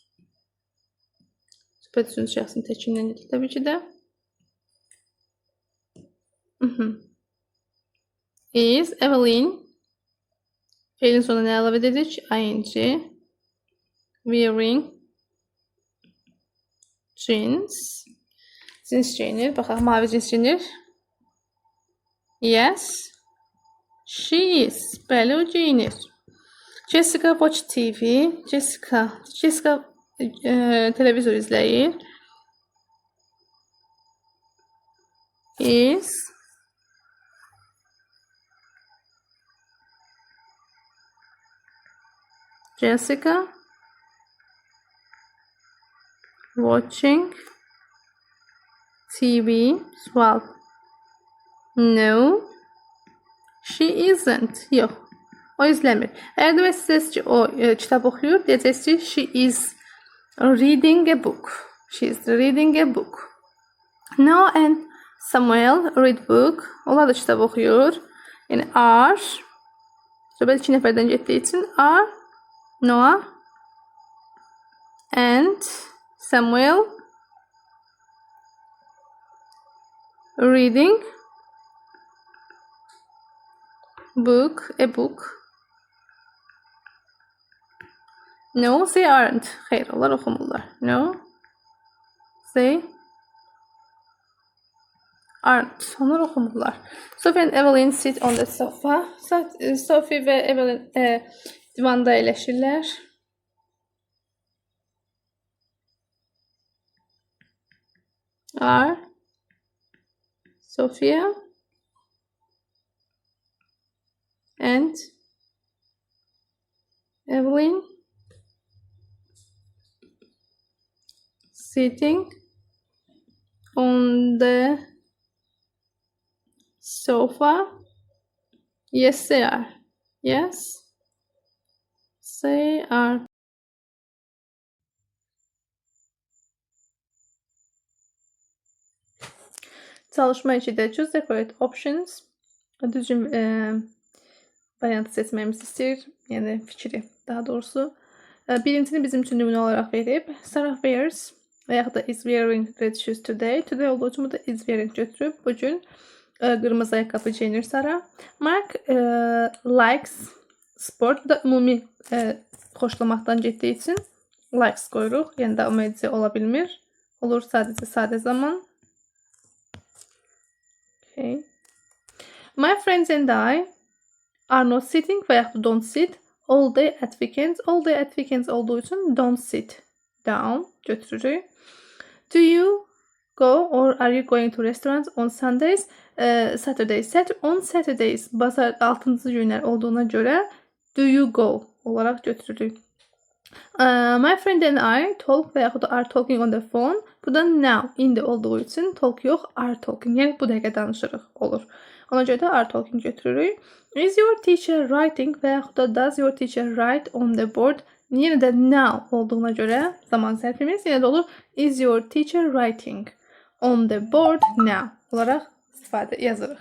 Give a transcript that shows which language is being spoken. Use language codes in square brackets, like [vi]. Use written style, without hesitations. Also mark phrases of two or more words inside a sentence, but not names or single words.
[az] Söhbət üçün şəxsin təkindən gedir təbii ki də. [en] Is Evelyn. [az] Fiilin sonuna nə əlavə edirik? [en] ing. Wearing jeans. [az] Cins giyinir. Baxaq, mavi cins giyinir. [en] Yes. She is. [az] Bəli, o giyinir. [en] Jessica watch TV. [az] Jessica televizor izləyir. [en] Is Jessica watching TV? Sual. No, she isn't. [az] Yox, o izləmir. Əgər demək istəsəz ki, o kitab oxuyur, deyəcəksiniz ki, [en] she is reading a book. She is reading a book. Noah and Samuel read book. [az] Onlar da kitab oxuyur. Yəni are. Söhbət 2 nəfərdən getdiyi üçün [en] are Noah and Samuel reading a book. No, they aren't. [az] Xeyr, onlar oxumurlar. [en] No, they aren't. [az] Onlar oxumurlar. [en] Sophie and Evelyn sit on the sofa. [az] Sophie və Evelyn divanda əyləşirlər. [en] Are Sophia and Evelyn sitting on the sofa? Yes, they are. Yes, they are. [az] Çalışma içində [en] choose the correct options. [az] Düzgün variantı seçməyimizi istəyir. Yəni fikri, daha doğrusu. Birincini bizim üçün nümunə olaraq verib. [en] Sarah wears [az] və yaxud da [en] is wearing red shoes today. [az] Today olduğu üçün bu da [en] is wearing [az] götürüb. Bugün qırmızı ayaqqabı geyinir Sarah. [en] Mark likes sport. [az] Bu da ümumi xoşlamaqdan getdiyi üçün likes qoyuruq. Yəni davam edici ola bilmir. Olur sadəcə sadə zaman. Okay. [en] My friends and I are not sitting [az] və yaxud da [en] don't sit all day at weekends. All day at weekends [az] olduğu üçün [en] don't sit down götürürük. Do you go or are you going to restaurants on Sundays? Saturdays. On Saturdays, [az] bazar 6-cı günlər olduğuna görə [en] do you go [az] olaraq götürürük. [en] My friend and I talk [az] və yaxud da [en] are talking on the phone. [az] Burada now, indi olduğu üçün talk yox, [en] are talking. [az] Yəni bu dəqiqə danışırıq olur. Ona görə də [en] are talking götürürük. Is your teacher writing [az] və yaxud da [en] does your teacher write on the board? [az] Yenə də now olduğuna görə zaman sərfimiz yenə də olur. [en] Is your teacher writing on the board now [az] olaraq istifadə yazırıq.